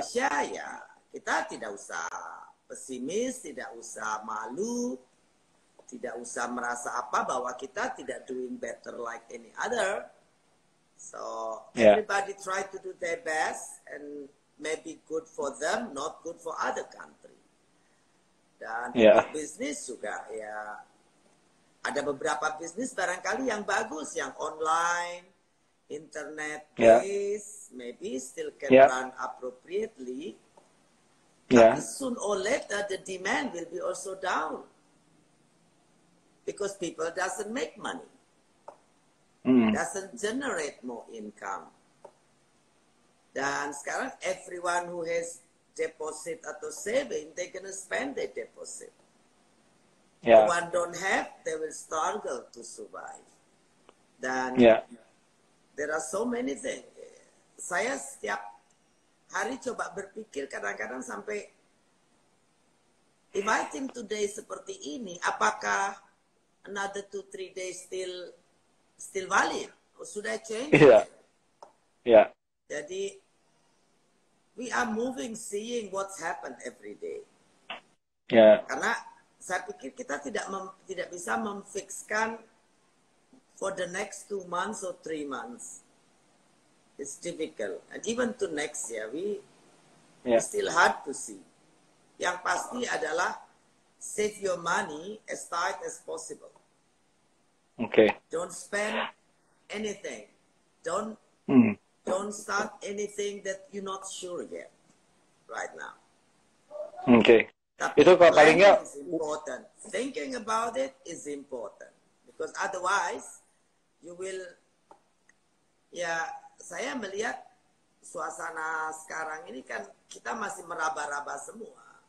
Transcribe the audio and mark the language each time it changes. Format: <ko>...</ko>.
<id>Indonesia ya kita tidak usah pesimis, tidak usah malu, tidak usah merasa apa bahwa kita tidak</id> <en>doing better like any other. So ya, everybody try to do their best and maybe good for them, not good for other country.</en> <id>Dan ya, untuk bisnis juga ya ada beberapa bisnis barangkali yang bagus, yang online, internet ya,</id> <en>based, maybe still can ya, run appropriately. ya,</en> <id>Tapi</id> <en>soon or later the demand will be also down because people doesn't make money, doesn't generate more income.</en> <id>Dan sekarang</id> <en>everyone who has deposit</en> <id>atau</id> <en>saving, they gonna spend their deposit. The ya, one don't have, they will struggle to survive.</en> <id>Dan ya,</id> <en>there are so many things.</en> <id>Saya setiap hari coba berpikir kadang-kadang sampai,</id> <en>if I think today</en> <id>seperti ini, apakah</id> <en>another 2-3 days still valid? Or should I change ya, again? ya,</en> <id>Jadi,</id> <en>we are moving, seeing what's happened every day. ya,</en> <id>Karena saya pikir kita tidak bisa memfixkan</id> <en>for the next 2 months or 3 months. It's difficult. And even to next year, it's still hard to see.</en> <id>Yang pasti adalah</id> <en>save your money as tight as possible. Okay. Don't spend anything. Don't start anything that you're not sure yet right now. Okay.</en> <id>Tapi Itu kalau</id> <en>planning</en> <id>palingnya</id> <en>is important. Thinking about it is important. Because otherwise, you will,</en> <id>ya saya melihat suasana sekarang ini kan kita masih meraba-raba semua.</id>